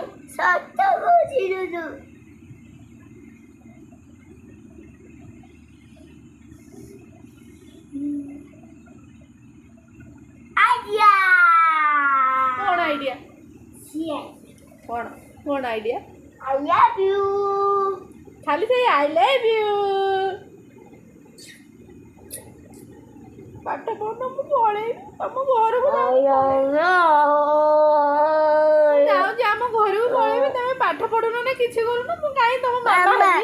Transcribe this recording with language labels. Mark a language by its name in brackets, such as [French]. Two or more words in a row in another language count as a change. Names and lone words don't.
[Odia] ସତ କହୁଛି ଡୁଡୁ। ଆଇଡିଆ। କ'ଣ ଆଇଡ଼ିଆ? ସିଏ କ'ଣ ଆଇଡ଼ିଆ? [English] I love you. [Odia] ଖାଲି ସେଇ [English] I love you. [Odia] ପାଠ ପଢ଼ୁନ, ମୁଁ ପଳେଇବି ତମ ଘରକୁ। ଯାଉଛି ଆମ ଘରକୁ ପଳେଇବି। ତମେ ପାଠ ପଢ଼ୁନ ନା କିଛି କରୁନ, ମୁଁ କାହିଁ ତମ ମାମା ହେବି?